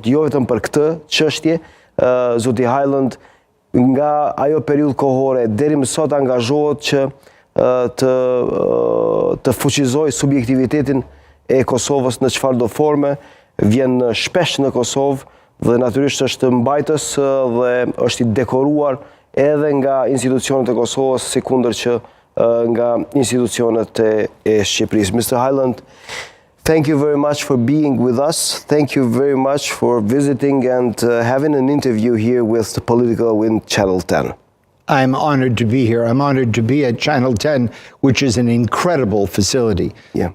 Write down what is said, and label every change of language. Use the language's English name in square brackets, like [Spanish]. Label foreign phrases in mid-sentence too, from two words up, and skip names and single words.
[Albanian] Jo vetëm për këtë çështje, zoti Hyland nga ajo periudhë kohore deri më sot angazhohet që të fuqizoj subjektivitetin e Kosovës në çfarëdo forme, vjen shpesh në Kosovë dhe natyrisht është mbajtës dhe është i dekoruar edhe nga institucionet e Kosovës, sikundër që nga institucionet e Shqipërisë. [English] Mr. Hyland, thank you very much for being with us. Thank you very much for visiting and having an interview here with the Politiko in Channel 10. I'm honored to be here. I'm honored to be at Channel 10, which is an incredible facility. Yeah.